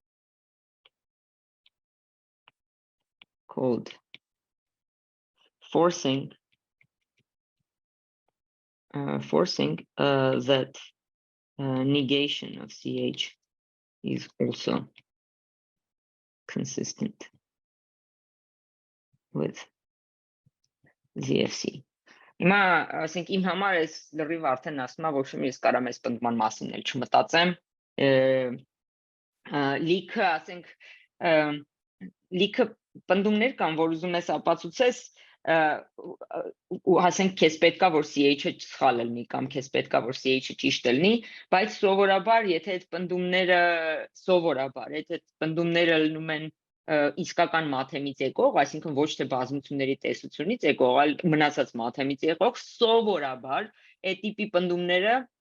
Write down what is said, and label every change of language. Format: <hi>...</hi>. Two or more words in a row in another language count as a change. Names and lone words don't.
<en>called forcing that negation of CH is also consistent with ZFC.</en> <hy>Հիմա ասենք իմ համար էս լրիվ արդեն ասում եմ, ոչ մի ես կարամ այս պնդման մասին էլ չմտածեմ։ Լիքը, ասենք, լիքը պնդումներ կան, որ ուզում ես ապացուցես, ու ասենք քեզ պետքա որ CH-ը սխալ լինի կամ քեզ պետքա որ CH-ը ճիշտ լինի, բայց սովորաբար, եթե այդ պնդումները լինում են իսկական մաթեմից եկող, այսինքն ոչ թե բազմությունների տեսությունից եկող, այլ մնացած մաթեմից եկող, սովորաբար այդ տիպի պնդումները</hy>